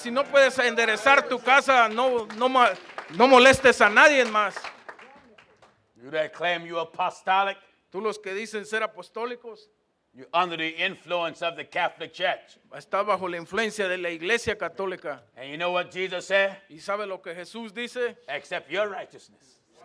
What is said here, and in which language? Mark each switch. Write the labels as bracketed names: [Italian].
[Spanish] Si no puedes enderezar tu casa, no molestes a nadie más. [English] You that claim you're apostolic, [Spanish] Tú los que dicen ser apostólicos, [English] you're under the influence of the Catholic Church. [Spanish] estás bajo la influencia de la Iglesia Católica. [English] And you know what Jesus said? [Spanish] ¿Y sabe lo que Jesús dice? [English] Accept your righteousness.